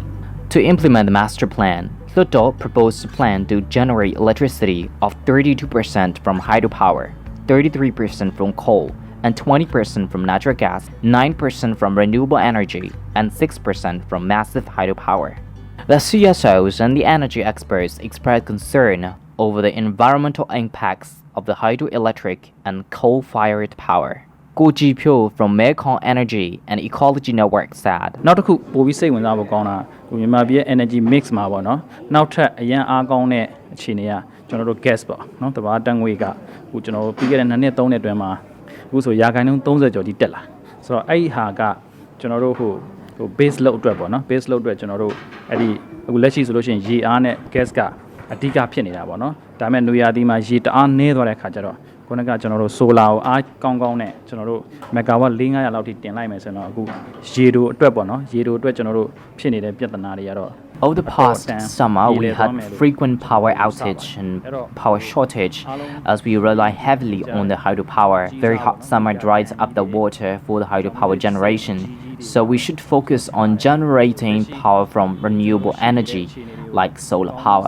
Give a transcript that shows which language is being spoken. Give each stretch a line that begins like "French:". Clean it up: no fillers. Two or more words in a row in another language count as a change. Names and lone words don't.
English: To implement the master plan, Ludo proposed a plan to generate electricity of 32% from hydropower, 33% from coal, and 20% from natural gas, 9% from renewable energy, and 6% from massive hydropower. The CSOs and the energy experts expressed concern over the environmental impacts of the hydroelectric and coal-fired power. Ko Ji-pyo from Mekong Energy and Ecology Network said,
Burmese: နောက်တစ်ခုပိုပြီးစိတ်ဝင်စားဖို့ကောင်းတာမြန်မာပြည်
English: energy mix
Burmese: မှာပေါ့နော်နောက်ထပ်အရန်အားကောင်းတဲ့အခြေအနေကကျွန်တော်တို့ gas ပေါ့နော်တဘာတန်ငွေကဟိုကျွန်တော်တို့ပြီးခဲ့တဲ့2နှစ်3နှစ်အတွင်းမှာအခုဆိုရာခိုင်နှုန်း30ကျော်ကြီးတက်လာဆိုတော့အဲ့ဒီဟာကကျွန်တော်တို့ဟို
English: base load
Burmese: အတွက်ပေါ့နော်
English: base load
Burmese: အတွက်ကျွန်တော်တို့အဲ့ဒီအခုလက်ရှိဆိုလို့ရှိရင်ရေအားနဲ့ gas ကအဓိကဖြစ်နေတာပေါ့နော်ဒါပေမဲ့နွေရာသီမှာရေတအားနည်းသွားတဲ့ခါကျတော့ ခုနကကျွန်တော်တို့ solar ကိုအားကောင်းကောင်းနဲ့ကျွန်တော်တို့ megawatt 4-500လောက်ထိတင်လိုက်မယ်ဆိုတော့အခုရေတိုအတွက်ပေါ့နော်ရေတိုအတွက်ကျွန်တော်တို့ဖြစ်နေတဲ့ပြဿနာတွေကတော့
English: Over the past summer, we had frequent power outage and power shortage as we rely heavily on the hydropower. Very hot summer dries up the water for the hydropower generation, so we should focus on generating power from renewable energy, like solar power.